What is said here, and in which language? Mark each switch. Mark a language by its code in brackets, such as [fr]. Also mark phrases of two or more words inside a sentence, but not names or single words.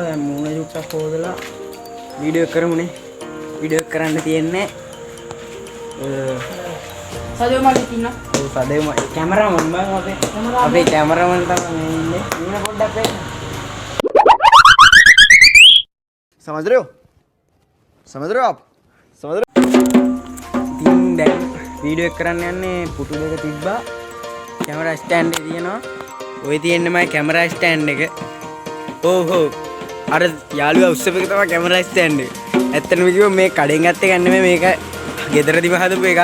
[si] දැන් මූණ චුට්ටක් හොදලා වීඩියෝ එක කරමුනේ. වීඩියෝ එක කරන්න තියෙන්නේ සදේ මල්ලි ඉන්නා. ඔව් සදේ කැමරාමන් බං අපේ කැමරාමන් තමයි මේ ඉන්නේ. ඉන්න පොඩ්ඩක් වෙන්න. [hi] समझ रहे हो आप समझ रहे [si] ඉතින් දැන් වීඩියෝ එක කරන්න යන්නේ පුටු දෙක තිබ්බා. [en] camera stand [si] එක තියෙනවා. ඔය තියෙන්නේ මගේ [en] camera stand [si] එක. ඔව් අර යාළුවා උස්සපු එක තමයි [en] camera stand [si] එක. ඇත්තටම කිව්වොත් මේ කඩෙන් ගත්ත එක නෙමෙයි මේක ගෙදරදිම හදපු එක.